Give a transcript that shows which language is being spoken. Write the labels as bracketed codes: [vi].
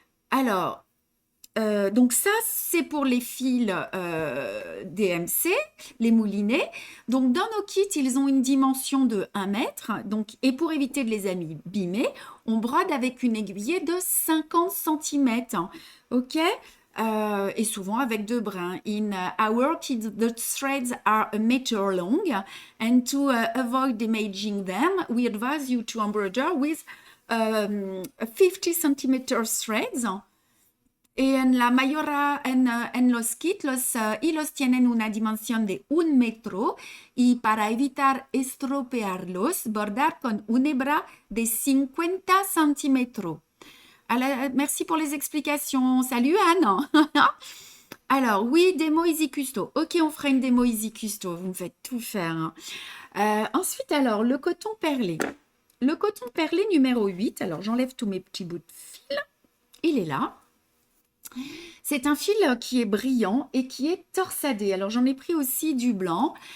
[fr] Alors, donc ça, c'est pour les fils DMC, les moulinets. Donc, dans nos kits, ils ont une dimension de 1 mètre. Donc, et pour éviter de les abîmer, on brode avec une aiguillette de 50 cm. OK? Et souvent avec 2 brins. [en] In our kit, the threads are a meter long. And to avoid damaging them, we advise you to embroider with 50 cm threads. [es] En la mayoría, en los kits, los hilos tienen una dimensión de 1 metro y para evitar estropearlos, bordar con una hebra de 50 centímetros. [fr] Merci pour les explications. Salut Anne. Alors, oui, démo Easy Custo. Ok, on fera une démo Easy Custo. Vous me faites tout faire, hein. Ensuite, alors, le coton perlé. Le coton perlé numéro 8. Alors, j'enlève tous mes petits bouts de fil. Il est là. C'est un fil qui est brillant et qui est torsadé. Alors, j'en ai pris aussi du blanc.